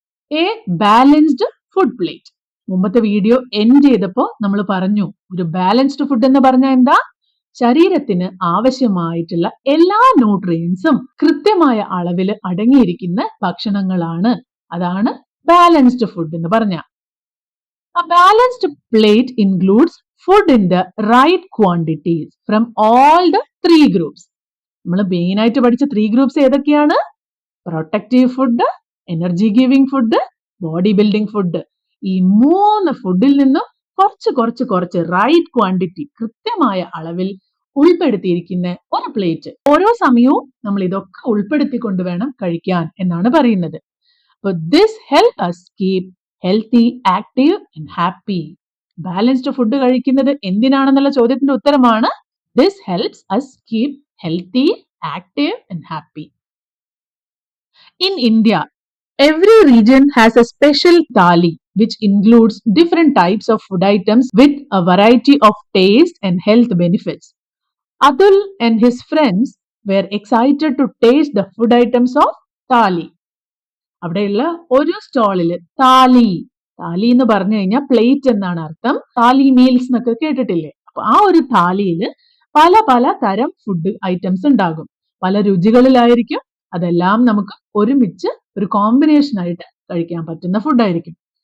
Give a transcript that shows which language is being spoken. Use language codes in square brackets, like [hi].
[en] A balanced food plate. [ml] മുമ്പത്തെ video end ചെയ്തപ്പോൾ നമ്മൾ പറഞ്ഞു, ഒരു ബാലൻസ്ഡ് ഫുഡ് എന്ന് പറഞ്ഞാൽ എന്താ, ശരീരത്തിന് ആവശ്യമായിട്ടുള്ള എല്ലാ ന്യൂട്രിയൻസും കൃത്യമായ അളവിൽ അടങ്ങിയിരിക്കുന്ന ഭക്ഷണങ്ങളാണ്. അതാണ് ബാലൻസ്ഡ് ഫുഡ് എന്ന് പറഞ്ഞ. [en] A balanced plate includes food in the right quantities from all the three groups. [ml] നമ്മൾ മെയിൻ ആയിട്ട് പഠിച്ച 3 ഗ്രൂപ്പ്സ് ഏതൊക്കെയാണ്? Protective food, energy giving food, body building food. ഈ 3 ഫുഡിൽ നിന്നും കുറച്ച് റൈറ്റ് ക്വാണ്ടിറ്റി, കൃത്യമായ അളവിൽ ഉൾപ്പെടുത്തിയിരിക്കുന്ന ഒരു പ്ലേറ്റ്. ഓരോ സമയവും നമ്മൾ ഇതൊക്കെ ഉൾപ്പെടുത്തിക്കൊണ്ട് വേണം കഴിക്കാൻ എന്നാണ് പറയുന്നത്. [en] അപ്പൊ this help us keep healthy, active and happy. [ml] Balanced food കഴിക്കുന്നത് എന്തിനാണെന്നുള്ള ചോദ്യത്തിന്റെ ഉത്തരമാണ് [en] this helps us keep healthy, active and happy. In India, every region has a special thali which includes different types of food items with a variety of taste and health benefits. Atul and his friends were excited to taste the food items of thali. [ml] അവിടെയുള്ള ഒരു സ്റ്റോളില് താലി എന്ന് പറഞ്ഞു കഴിഞ്ഞാൽ plate എന്നാണ് അർത്ഥം. താലി meals എന്നൊക്കെ കേട്ടിട്ടില്ലേ? അപ്പൊ ആ ഒരു താലിയില് പല തരം ഫുഡ് ഐറ്റംസ് ഉണ്ടാകും, പല രുചികളിലായിരിക്കും. അതെല്ലാം നമുക്ക് ഒരുമിച്ച് ഒരു കോമ്പിനേഷൻ ആയിട്ട് കഴിക്കാൻ പറ്റുന്ന ഫുഡായിരിക്കും.